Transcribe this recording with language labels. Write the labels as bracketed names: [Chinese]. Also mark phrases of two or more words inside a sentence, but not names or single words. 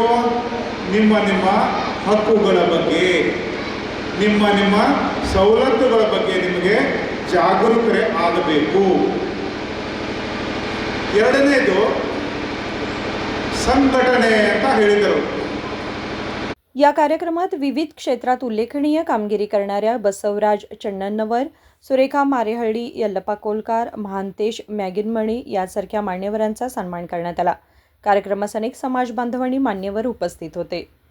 [Kannada] ನಿಮ್ಮ ನಿಮ್ಮ ಹಕ್ಕುಗಳ ಬಗ್ಗೆ, ನಿಮ್ಮ ನಿಮ್ಮ ಸವಲತ್ತುಗಳ ಬಗ್ಗೆ ನಿಮಗೆ ಜಾಗರೂಕತೆ ಆಗಬೇಕು. ಎರಡನೇದು संघटने ಅಂತ ಹೇಳಿದರು. [Marathi] या कार्यक्रमात विविध क्षेत्रात उल्लेखनीय कामगिरी करणाऱ्या बसवराज चण्णन्नवर, सुरेखा मारेहळ्ळी, यल्लप्पा कोलकार, महांतेश मॅगिनमणी यासारख्या मान्यवरांचा सन्मान करण्यात आला. कार्यक्रमास अनेक समाज बांधव आणि मान्यवर उपस्थित होते.